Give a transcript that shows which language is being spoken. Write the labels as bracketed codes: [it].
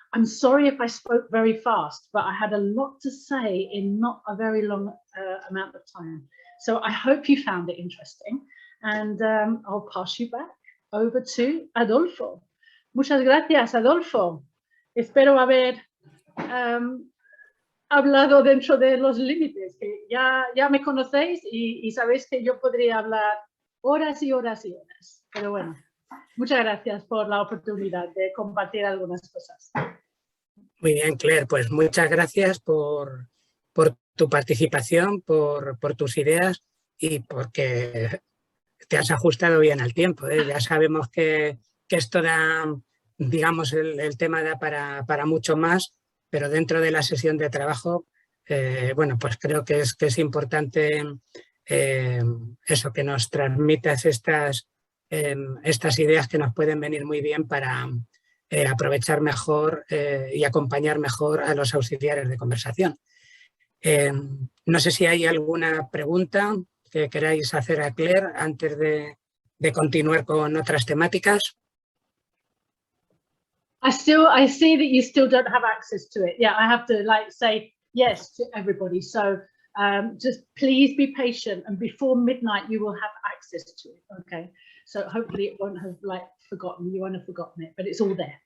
[en] I'm sorry if I spoke very fast, but I had a lot to say in not a very long amount of time. So I hope you found it interesting, and I'll pass you back over to Adolfo. [es] Muchas gracias, Adolfo. Espero haber hablado dentro de los límites, que ya me conocéis y sabéis que yo podría hablar horas y horas y horas. Pero bueno, muchas gracias por la oportunidad de compartir algunas cosas. Muy bien, Claire, pues muchas gracias por tu participación, por tus ideas y porque te has ajustado bien al tiempo, ¿eh? Ya sabemos que esto da, digamos, el tema da para mucho más, pero dentro de la sesión de trabajo, bueno, pues creo que es importante eso, que nos transmitas estas ideas que nos pueden venir muy bien para aprovechar mejor y acompañar mejor a los auxiliares de conversación. No sé si hay alguna pregunta que queráis hacer a Claire antes de continuar con otras temáticas. [en] I see that you still don't have access to it. Yeah, I have to say yes to everybody. So just please be patient, and before midnight you will have access to it. Okay. So hopefully it won't have forgotten. You won't have forgotten it, but it's all there.